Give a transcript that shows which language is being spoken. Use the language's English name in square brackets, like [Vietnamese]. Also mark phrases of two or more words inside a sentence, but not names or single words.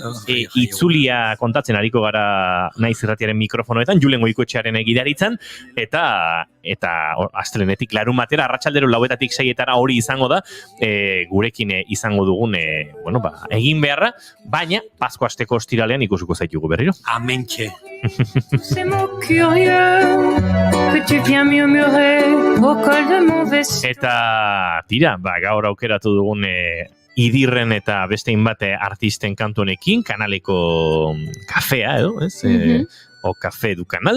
[Basque] itzulia kontatzen ariko gara Naiz Irratiaren mikrofonoetan, Julen Goikoetxearen gidaritzan, eta astelenetik larumatera, arratsaldero 4:00 6:00 hori izango da, gurekin izango dugun, egin beharra, baina Pasko asteko ostiralean ikusiko zaitugu berriro. Amentxe. [French] Ces mots curieux que tu viens murmurer au col de mon vaisseau. [Basque] Eta tira, gaur aukeratu dugun Idirren eta beste hainbat artisten kantu honekin, kanaleko kafea edo, ez? O Café du Canal.